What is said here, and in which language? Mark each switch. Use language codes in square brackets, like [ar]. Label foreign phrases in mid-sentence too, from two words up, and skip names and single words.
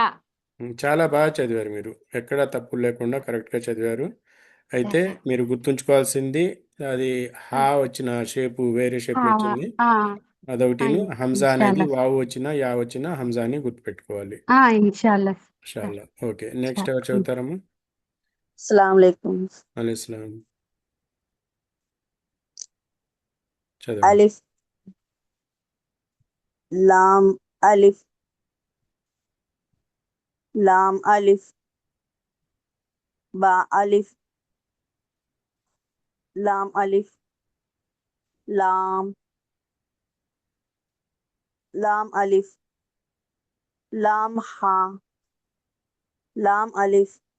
[te] చాలా బాగా చదివారు మీరు, ఎక్కడా తప్పులు లేకుండా కరెక్ట్గా చదివారు. అయితే మీరు గుర్తుంచుకోవాల్సింది, అది హా వచ్చిన షేపు వేరే షేప్లో వచ్చింది, ఆ అదొకటిను. హంజా అనేది [ar] إن شاء الله [te] వావు వచ్చినా యా వచ్చినా హంజాని గుర్తుపెట్టుకోవాలి. [ar] إن شاء الله إن شاء الله. [en] OK, next [te] ఎవరు చదువుతారమ్మా? [ar] السلام عليكم. [te] అలైస్లాం. చదవండి. [ar] ألف لام ألف لام ألف باء ألف لام ألف لام لام ألف لام هاء لام ألف